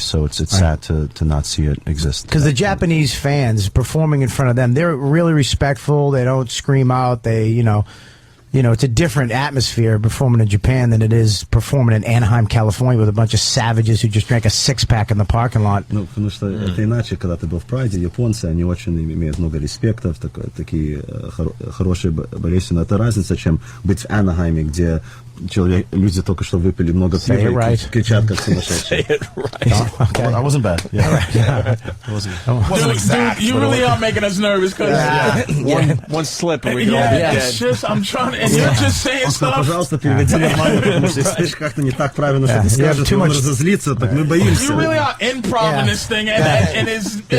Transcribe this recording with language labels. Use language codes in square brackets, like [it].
[en] So it's sad to not see it exist. Because the Japanese fans performing in front of them, they're really respectful. They don't scream out. They it's a different atmosphere performing in Japan than it is performing in Anaheim, California, with a bunch of savages who just drank a six-pack in the parking lot. [ru] Ну, потому что это иначе, когда ты был в Прайде, японцы, они очень имеют много респекта, такие хорошие болельщики. Это разница, чем быть в Анахайме, где люди только что выпили много пива и кричат как сумасшедшие. [en] Okay. That wasn't bad. Yeah. Dude, you really are making us nervous because one slip and we could all be dead. It's just I'm trying to, and you're just saying stuff. [ru] Пожалуйста, переведи нормально, потому что если слышишь как-то не так правильно, что ты скажешь, и он разозлится, так мы боимся. [en] You really are improv this thing, and it's